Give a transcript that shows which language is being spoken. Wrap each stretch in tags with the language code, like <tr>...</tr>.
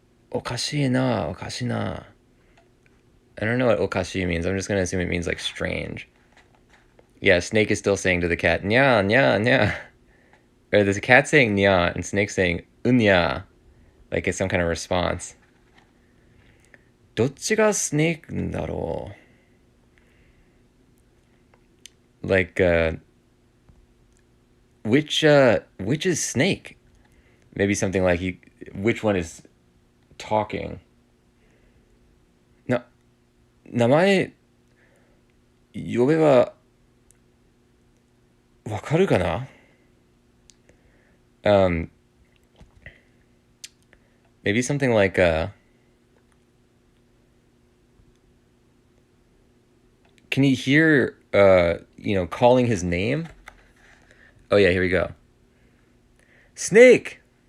<ja>おかしいな, おかしいな.</ja> <en>I don't know what okashi means. I'm just going to assume it means like strange. Yeah, Snake is still saying to the cat, nya, nya, nya. Or there's a cat saying nya and Snake saying unya. Like it's some kind of response.</en> <ja>どっちがスネークだろう?</ja> <en>Like, which is Snake? Maybe something like which one is talking?</en> <ja>名前呼べばわかるかな?</ja> <en>Um, maybe something like can you hear calling his name? Oh yeah, here we go. Snake.</en>